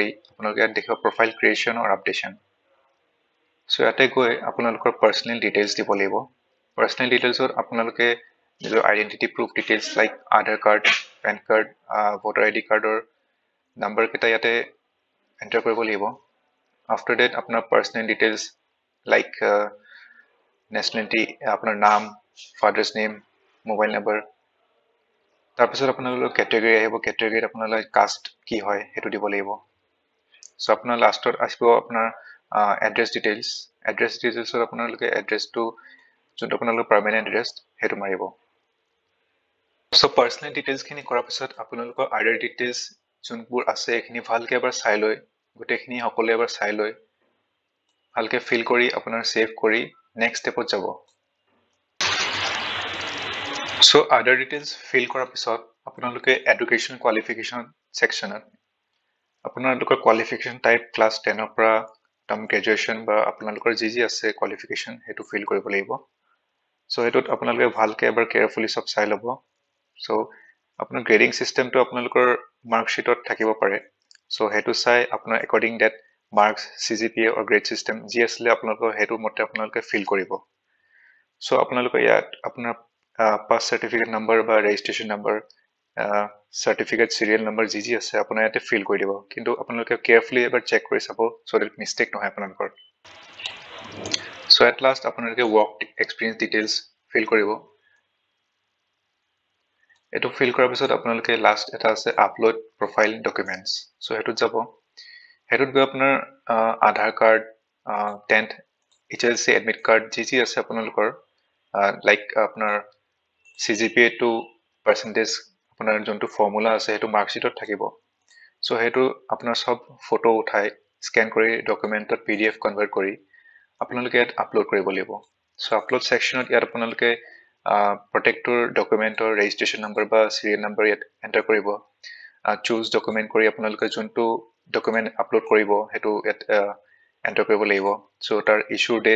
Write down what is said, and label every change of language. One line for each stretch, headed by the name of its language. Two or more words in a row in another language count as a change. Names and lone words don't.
Assamese: আপোনালোকে ইয়াত দেখিব
English: profile creation or updation
Assamese: সো ইয়াতে গৈ আপোনালোকৰ
English: personal details
Assamese: দিব লাগিব
English: personal details
Assamese: আপোনালোকে নিজৰ
English: identity proof details like Aadhaar card PAN card voter ID card number
Assamese: কেটা ইয়াতে এন্টাৰ কৰিব লাগিব
English: after that
Assamese: আপোনাৰ
English: personal details like nationality
Assamese: আপোনাৰ নাম
English: father's name mobile number
Assamese: তাৰ পিছত আপোনালোকৰ category আহিব category আপোনালোকৰ caste কি হয় হেতু দিব লাগিব সো আপোনাৰ লাষ্টত আসিব আপোনাৰ
English: address details
Assamese: আপোনালোকে address টো যোনটো আপোনালোকৰ
English: permanent address
Assamese: হেতু মাৰিব সো
English: personal details
Assamese: খিনি কৰাৰ পিছত আপোনালোকৰ
English: other details
Assamese: যোনবোৰ আছে এখিনি ভালকে এবাৰ চাই লৈ গোটেইখিনি সকলো এবাৰ চাই লৈ ভালকে ফিল কৰি আপোনাৰ সেভ কৰি
English: next step
Assamese: যাব সো
English: other details
Assamese: ফিল কৰাৰ পিছত আপোনালোকে
English: education qualification section
Assamese: আপোনালোকৰ
English: qualification type class 10
Assamese: ৰ পৰা টাম গ্ৰেজুৱেচন বা আপোনালোকৰ যি আছে কোৱালিফিকেশন হেতু ফিল কৰিব লাগিব সো হেতুত আপোনালোকে ভালকে এবাৰ কেয়াৰফুলি সব চাই লব সো আপোনাৰ
English: grading system
Assamese: আপোনালোকৰ মাৰ্কশিটত থাকিব পাৰে সো হেতু চাই আপোনাৰ
English: according that marks CGPA or grade system
Assamese: যি আসলে আপোনালোকৰ হেতু মতে আপোনালোকে ফিল কৰিব সো আপোনালোকৰ ইয়াত আপোনাৰ
English: pass certificate number
Assamese: বা
English: registration number certificate serial number
Assamese: যি আছে আপোনাৰ ইয়াতে ফিল কৰি দিব কিন্তু আপোনালোকে কেয়াৰফুলি এবাৰ চেক কৰি চাব
English: so that mistake
Assamese: নহয় আপোনালোকৰ
English: so at last
Assamese: আপোনালোকে
English: work experience details
Assamese: ফিল কৰিব এটো ফিল কৰাৰ পিছত আপোনালোকে লাষ্ট এটা আছে
English: upload profile documents
Assamese: সো হেতুত যাব হেতুত গৈ আপোনাৰ
English: Aadhaar card 10th HLC admit card
Assamese: যি আছে আপোনালোকৰ লাইক আপোনাৰ
English: CGPA to percentage
Assamese: আপোনাৰ যোনটো ফৰ্মুলা আছে হেতু মাৰ্কশিটত থাকিব সো হেতু আপোনাৰ সব ফটো উঠাই স্ক্যান কৰি ডকুমেন্টত PDF কনভাৰ্ট কৰি আপোনালোকে ইয়াত আপলোড কৰিব লাগিব সো আপলোড সেকশনত ইয়াত আপোনালোকে প্ৰটেক্টৰ ডকুমেন্টৰ
English: registration number
Assamese: বা
English: serial number
Assamese: ইয়াত এন্টাৰ কৰিব
English: choose document
Assamese: কৰি আপোনালোকে যোনটো ডকুমেন্ট আপলোড কৰিব হেতু এণ্টাৰ কৰিব লাগিব চ' তাৰ
English: issue date